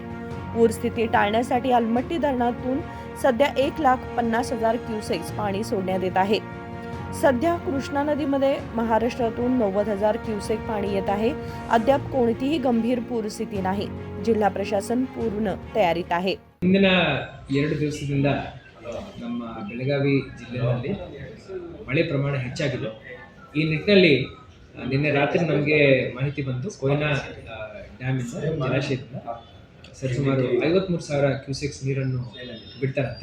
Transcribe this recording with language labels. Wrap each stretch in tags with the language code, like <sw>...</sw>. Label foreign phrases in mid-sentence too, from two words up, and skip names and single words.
<mr>पूरस्थिती टाळण्यासाठी अलमट्टी धरणातून सध्या 1,50,000 क्युसेक्स पाणी सोडण्यात येत आहे. सध्या कृष्णा नदीमध्ये महाराष्ट्रातून 90,000 क्युसेक पाणी येत आहे. अद्याप कोणतीही गंभीर पूरस्थिती नाही. जिल्हा प्रशासन पूर्ण तयारीत आहे.</mr> <kn>ಹಿಂದಿನ 2 ದಿವಸದಿಂದ ನಮ್ಮ ಬೆಳಗಾವಿ ಜಿಲ್ಲೆಯಲ್ಲಿ ಮಳೆ ಪ್ರಮಾಣ ಹೆಚ್ಚಾಗಿದೆ. ಈ ನಿಟ್ಟಿನಲ್ಲಿ ನಿನ್ನೆ ರಾತ್ರಿ ನಮಗೆ ಮಾಹಿತಿ ಬಂತು, ಕೊಯ್ನಾ ಡ್ಯಾಮಿಂದ ಜಲಾಶಯದಿಂದ ಸರಿಸುಮಾರು 53,000 ಕ್ಯೂಸೆಕ್ಸ್ ನೀರನ್ನು ಬಿಡ್ತಾರಂತ.</kn>